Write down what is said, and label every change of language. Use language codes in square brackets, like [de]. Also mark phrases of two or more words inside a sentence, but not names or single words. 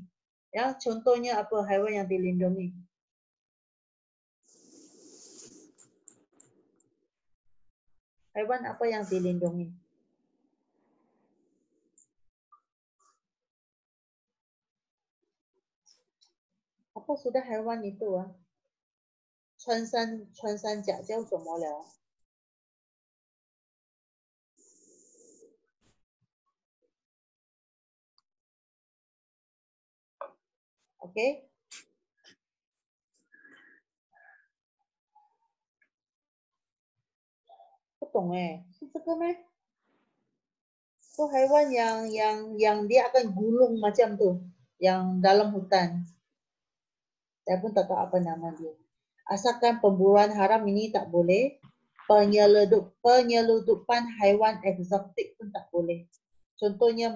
[ms] Ya, contohnya apa haiwan yang dilindungi? Haiwan apa yang dilindungi? Apa sudah haiwan itu? [zh] 穿山甲叫什么了？ [ms] Okay. [zh] Betul是这个吗？ [ms] So haiwan yang dia akan gulung macam tu, yang dalam hutan. Saya pun tak tahu apa nama dia. Asalkan pemburuan haram ini tak boleh, penyeludupan haiwan eksotik pun tak boleh.